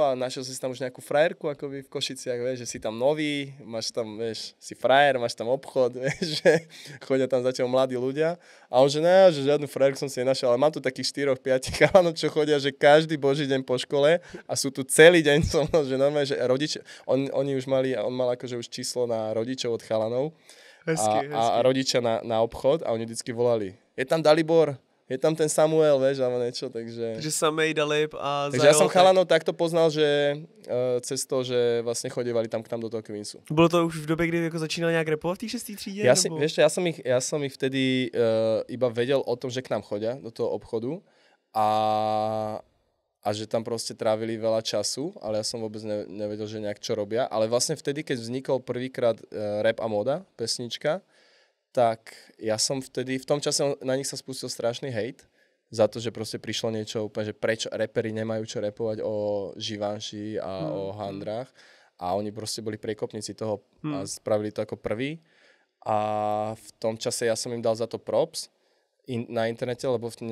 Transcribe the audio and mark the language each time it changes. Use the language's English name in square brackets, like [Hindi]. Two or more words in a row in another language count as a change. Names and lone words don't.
[Slovak] a našiel si tam už nejakú frajerku akoby v Košiciach, vieš, že si tam nový, máš tam, vieš, si frajer, máš tam obchod, vieš, že chodia tam zatiaľ mladí ľudia a on, že ne, že žiadnu frajerku som si nenašiel, ale mám tu takých 4-5 chalanov, čo chodia, že každý boží deň po škole a sú tu celý deň so mnou, že normálne, že rodiče, oni už mali, on mal akože už číslo na rodičov od chalanov a rodičia na obchod a oni vždycky volali, je tam Dalibor, je tam ten Samuel, vieš, alebo niečo, takže... Takže samej Dalib a Takže ja som chalanov takto poznal, že cez to, že vlastne chodívali tam k nám do toho Queensu. [Czech] Bylo to už v době, kdy jako začínal nějak rapovat v té 6. třídě? [Slovak] Vieš, ja som ich vtedy iba vedel o tom, že k nám chodia do toho obchodu a že tam proste trávili veľa času, ale ja som vôbec nevedel, že nejak čo robia. Ale vlastne vtedy, keď vznikol prvýkrát Rap a moda, pesnička, tak ja som vtedy, v tom čase na nich sa spustil strašný hejt za to, že proste prišlo niečo úplne, že prečo reperi nemajú čo repovať o Givenchy a o handrách a oni proste boli priekopníci toho a spravili to ako prvý a v tom čase ja som im dal za to props na internete, lebo